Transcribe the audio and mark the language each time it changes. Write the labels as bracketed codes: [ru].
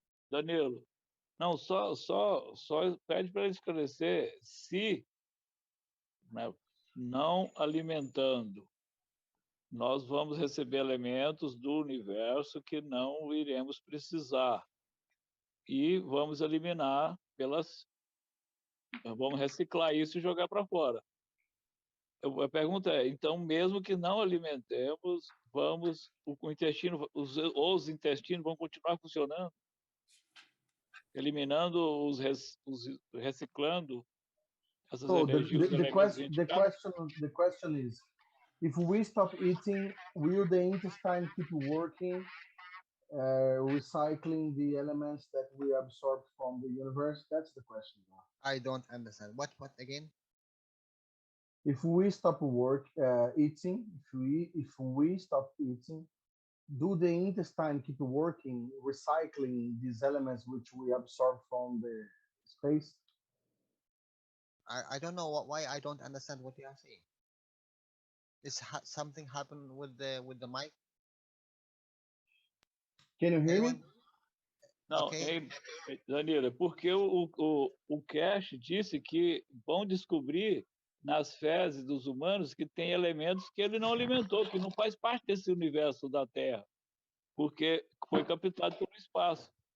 [pt] Danilo, não, só pede para ele esclarecer se, né, não alimentando, nós vamos receber elementos do universo que não iremos precisar e vamos eliminar vamos reciclar isso e jogar para fora. A pergunta é, então, mesmo que não alimentemos, o intestino, os intestinos vão continuar funcionando, eliminando reciclando essas energias [en] the question is, if we stop eating, will the intestine keep working, recycling the elements that we absorb from the universe? That's the question. I don't understand. What again? If we stop eating, if we stop eating, do the intestine keep working, recycling these elements which we absorb from the space? I don't know why I don't understand what you are saying. Is something happened with the mic? Can you hear Anyone? me? [pt] Não, [en] Okay. [pt] Danilo, é porque o Cash disse que vão descobrir nas fezes dos humanos que tem elementos que ele não alimentou, que não faz parte desse universo da Terra, porque foi captado pelo espaço.